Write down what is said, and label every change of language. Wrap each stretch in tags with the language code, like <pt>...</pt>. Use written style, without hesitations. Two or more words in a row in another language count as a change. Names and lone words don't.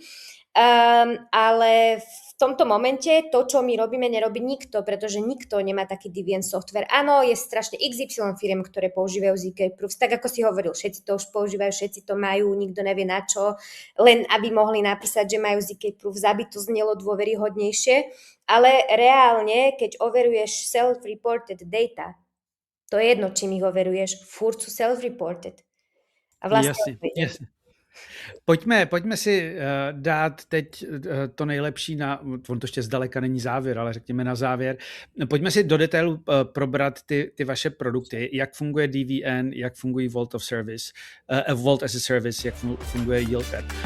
<sk>Ale v tomto momente to, čo my robíme, nerobí nikto, pretože nikto nemá taký Deviant software. Áno, je strašne XY firiem, ktoré používajú ZK Proofs, tak ako si hovoril, všetci to už používajú, všetci to majú, nikto nevie na čo, len aby mohli napísať, že majú ZK Proofs, aby to znelo dôveryhodnejšie, ale reálne, keď overuješ</sk> <en>self-reported data,</en> <sk>to je jedno, čím ich overuješ, furt sú self-reported. A vlastne jasne.</sk> <cs>Pojďme si dát teď to nejlepší on to ještě zdaleka není závěr, ale řekněme na závěr. Pojďme si do detailu probrat ty vaše produkty, jak funguje DVN, jak fungují Vault as a Service, jak funguje YieldApp.</cs>